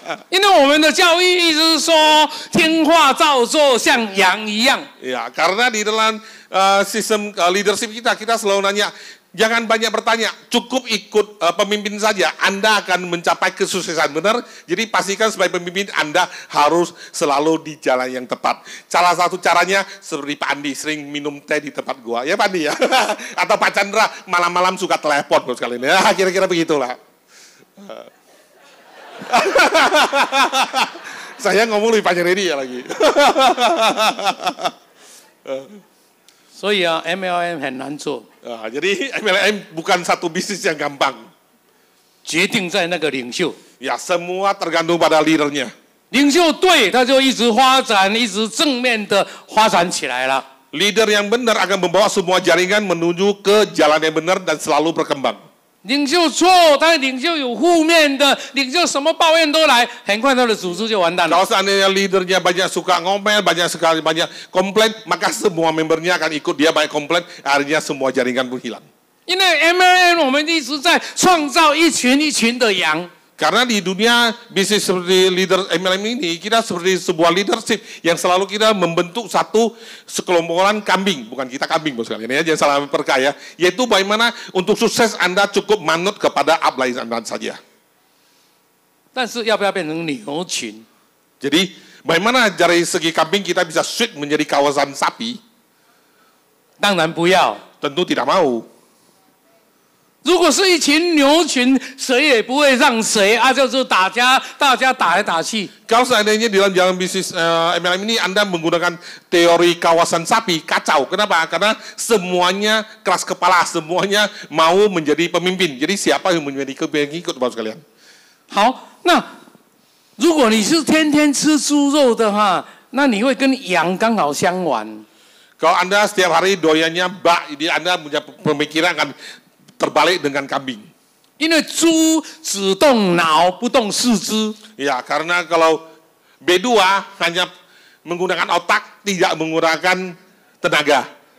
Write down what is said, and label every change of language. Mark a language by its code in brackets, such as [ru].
[zh] 因为我们的教育意思是说，听话照做，像羊一样。 [id] Ya, karena di dalam sistem leadership kita selalu nanya, jangan banyak bertanya, cukup ikut pemimpin saja. Anda akan mencapai kesuksesan, benar? Jadi pastikan sebagai pemimpin Anda harus selalu di jalan yang tepat. Salah satu caranya seperti Pak Andi sering minum teh di tempat gua, ya Pak Andi ya. Atau Pak Chandra malam-malam suka telepon sekali ini. Ya, kira-kira begitulah. Saya ngomong lebih panjang dari dia lagi. [zh] 所以啊 ，MLM 很难做。 [id] jadi MLM bukan satu bisnis yang gampang. [zh] 决定在那个领袖。 [id] Ya, semua tergantung pada leadernya. [zh] 领袖对，他就一直发展，一直正面的发展起来了。 [id] Leader yang benar akan membawa semua jaringan menuju ke jalan yang benar dan selalu berkembang. [zh] 领袖错，但领袖有负面的，领袖什么抱怨都来，很快他的组织就完蛋了。 [id] Kalau seandainya leadernya banyak suka ngomel, banyak komplain, maka semua membernya akan ikut dia banyak komplain, akhirnya semua jaringan pun hilang. [zh] 因为 MLM 我们一直在创造一群一群的羊。 [id] Karena di dunia bisnis seperti leader MLM ini, kita seperti sebuah leadership yang selalu kita membentuk satu sekelompokan kambing. Bukan kita kambing, bos kalian ya, jangan salah percaya. Yaitu bagaimana untuk sukses Anda cukup manut kepada upline Anda saja. [zh] 但是要不要变成牛群？ [id] Jadi, bagaimana dari segi kambing kita bisa switch menjadi kawasan sapi? [zh] 当然不要。 [id] Tentu tidak mau. [zh] 如果是一群牛群，谁也不会让谁啊，就是大家打来打去。 [id] Kalau seandainya di dalam jalan bisnis MLM ini Anda menggunakan teori kawasan sapi, kacau. Kenapa? Karena semuanya keras kepala, semuanya mau menjadi pemimpin. Jadi siapa yang menjadi pengikut, Bapak sekalian? [zh] 好，那如果你是天天吃猪肉的话，那你会跟羊刚好相反。 [id] Kalau Anda setiap hari doyannya bak, jadi Anda punya pemikiran akan terbalik dengan kambing. [zh] 因为猪只动脑不动四肢， [id] Ya, karena kalau B2 hanya menggunakan otak, tidak menggunakan tenaga.